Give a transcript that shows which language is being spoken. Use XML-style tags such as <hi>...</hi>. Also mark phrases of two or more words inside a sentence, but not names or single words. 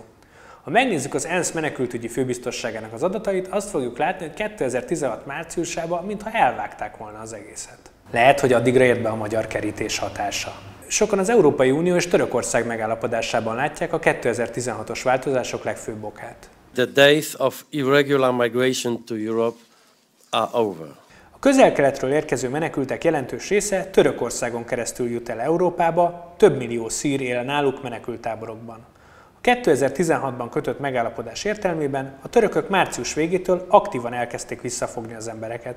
<hu>Ha megnézzük az ENSZ menekültügyi főbiztosságának az adatait, azt fogjuk látni, hogy 2016 márciusában mintha elvágták volna az egészet. Lehet, hogy addigra ért be a magyar kerítés hatása. Sokan az Európai Unió és Törökország megállapodásában látják a 2016-os változások legfőbb okát.</hu> <en>The days of irregular migration to Europe are over.</en> <hu>A közel-keletről érkező menekültek jelentős része Törökországon keresztül jut el Európába, több millió szír él náluk menekülttáborokban. A 2016-ban kötött megállapodás értelmében a törökök március végétől aktívan elkezdték visszafogni az embereket.</hu>